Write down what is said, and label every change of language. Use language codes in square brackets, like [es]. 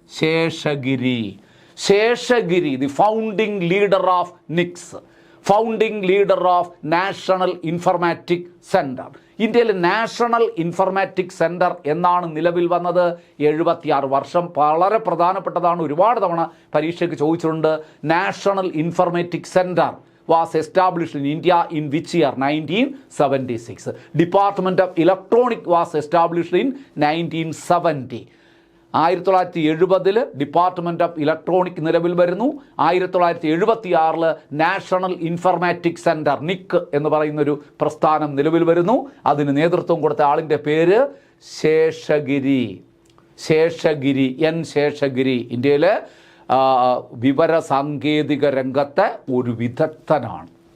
[en] Seshagiri. Seshagiri, the founding leader of NICs, founding leader of national informatic centre. [ml] ഇന്ത്യയിൽ national informatic centre എന്നാണ് നിലവിൽ വന്നത്. 76 വർഷം. വളരെ പ്രധാനപ്പെട്ടതാണ്, ഒരുപാട് തവണ പരീക്ഷയ്ക്ക് ചോദിച്ചിട്ടുണ്ട്. [en] National informatic centre was established in India in which year? 1976. Department of Electronic was established in 1970. [ml] 1970 department of electronic നിലവിൽ വരുന്നു. 1976 നാഷണൽ ഇൻഫർമാറ്റിക് സെൻറ്റർ നിക്ക് എന്ന് പറയുന്നൊരു പ്രസ്ഥാനം നിലവിൽ വരുന്നു. അതിന് നേതൃത്വം കൊടുത്ത ആളിൻ്റെ പേര് ശേഷഗിരി. ശേഷഗിരി, N. ശേഷഗിരി ഇന്ത്യയിലെ വിവര സാങ്കേതിക രംഗത്തെ ഒരു വിദഗ്ധനാണ്.